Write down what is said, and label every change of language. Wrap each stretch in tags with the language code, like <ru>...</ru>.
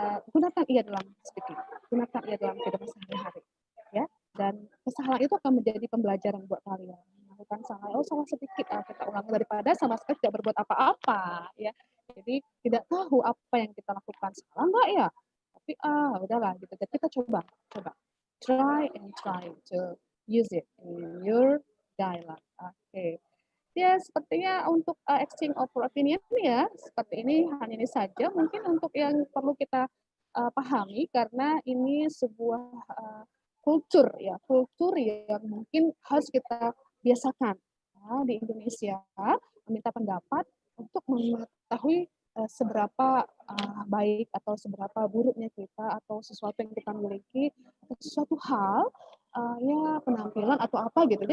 <id>gunakan ia dalam speaking, gunakan ia dalam kehidupan sehari-hari, ya. Dan kesalahan itu akan menjadi pembelajaran buat kalian. Melakukan salah sedikit, kita ulangi daripada sama sekali tidak berbuat apa-apa, ya. Jadi tidak tahu apa yang kita lakukan salah nggak ya, tapi udahlah gitu. Jadi kita coba</id> <en>try to use it in your dialogue.</en> <id>Oke. Ya, sepertinya untuk exchange of opinion ya, seperti ini, hanya ini saja mungkin untuk yang perlu kita pahami, karena ini sebuah kultur yang mungkin harus kita biasakan ya, di Indonesia, meminta pendapat untuk mengetahui seberapa baik atau seberapa buruknya kita atau sesuatu yang kita miliki atau sesuatu hal ya penampilan atau apa gitu.</id>